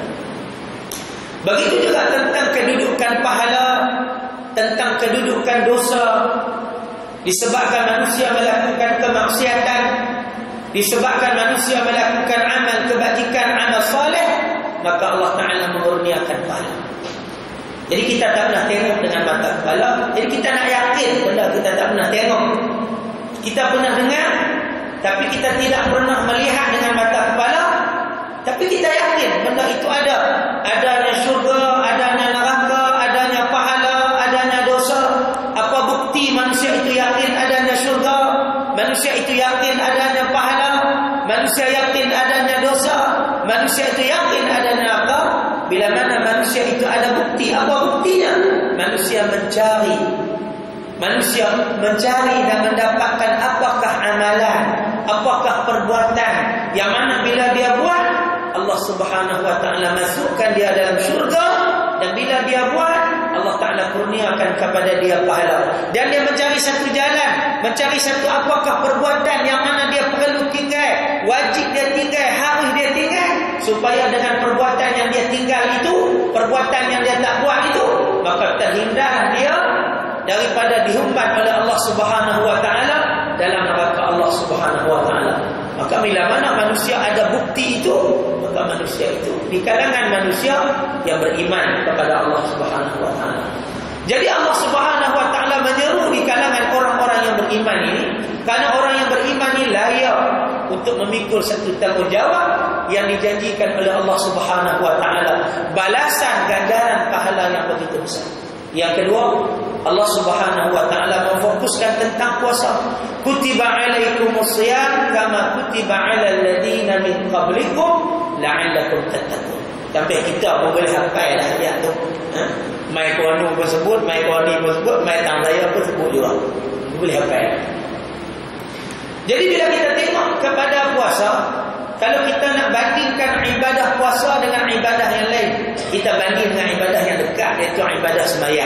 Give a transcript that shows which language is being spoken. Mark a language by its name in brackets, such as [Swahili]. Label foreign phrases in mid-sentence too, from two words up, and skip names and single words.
[Malay] Begitu juga tentang kedudukan pahala, tentang kedudukan dosa, disebabkan manusia melakukan kemaksiatan, disebabkan manusia melakukan amal kebajikan, amal soleh, maka Allah Ta'ala mengurniakan pahala. Jadi kita tak pernah tengok dengan mata kepala. Jadi kita nak yakin benda kita tak pernah tengok. Kita pernah dengar, tapi kita tidak pernah melihat dengan mata kepala. Tapi kita yakin benda itu ada. Adanya syurga, adanya neraka, adanya pahala, adanya dosa. Apa bukti manusia itu yakin adanya syurga? Manusia itu yakin adanya pahala? Manusia yakin adanya dosa? Manusia itu yakin adanya neraka? Bila mana manusia itu ada bukti. Apa buktinya? Manusia mencari dan mendapatkan apakah amalan, apakah perbuatan yang mana bila dia buat, Allah [Arabic] سبحانه وتعالى [Malay] masukkan dia dalam syurga, dan bila dia buat, Allah Taala kurniakan kepada dia pahala. Dan dia mencari satu jalan, mencari satu apakah perbuatan yang mana dia perlu tinggal, wajib dia tinggal, harus dia tinggal, supaya dengan perbuatan yang dia tinggal itu, perbuatan yang dia tak buat itu, maka terhindar dia daripada dihumban oleh Allah [Arabic] سبحانه وتعالى [Malay] dalam neraka Allah [Arabic] سبحانه وتعالى. [Malay] Maka bila mana manusia ada bukti itu, maka manusia itu di kalangan manusia yang beriman kepada Allah [Arabic] سبحانه وتعالى. [Malay] Jadi Allah [Arabic] سبحانه وتعالى [Malay] menyeru di kalangan orang-orang yang beriman ini, karena orang yang beriman ini layak untuk memikul satu tanggungjawab yang dijanjikan oleh Allah [Arabic] سبحانه وتعالى, [Malay] balasan ganjaran pahala yang begitu besar. Yang kedua, Allah [Arabic] سبحانه وتعالى [Malay] memfokuskan tentang puasa. [Arabic] كتب عليكم الصيام كما كتب على الذين من قبلكم لعلكم تتقون. [Malay] Sampai kita pun boleh hafal dah ayat tu. Mai kuanu pun sebut, mai kuani pun sebut, mai tang raya pun sebut juga. Boleh hafal. Jadi bila kita tengok kepada puasa, kalau kita nak bandingkan ibadah puasa dengan ibadah yang lain, kita banding dengan ibadah yang dekat, iaitu ibadah sembahyang.